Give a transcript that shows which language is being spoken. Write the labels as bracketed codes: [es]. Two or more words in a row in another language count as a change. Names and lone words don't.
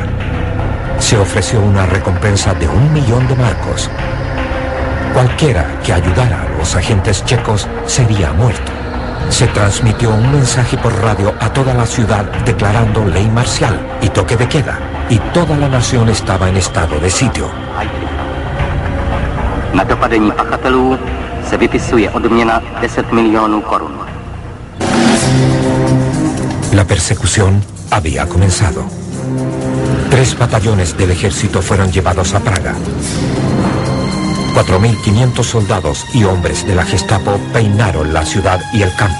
[es] Se ofreció una recompensa de 1.000.000 de marcos. Cualquiera que ayudara a los agentes checos sería muerto. Se transmitió un mensaje por radio a toda la ciudad declarando ley marcial y toque de queda, y toda la nación estaba en estado de sitio. [cs] Na dopadení pachatelů se vypisuje odměna 10 milionů korun. [es] La persecución había comenzado. 3 batallones del ejército fueron llevados a Praga. 4.500 soldados y hombres de la Gestapo peinaron la ciudad y el campo.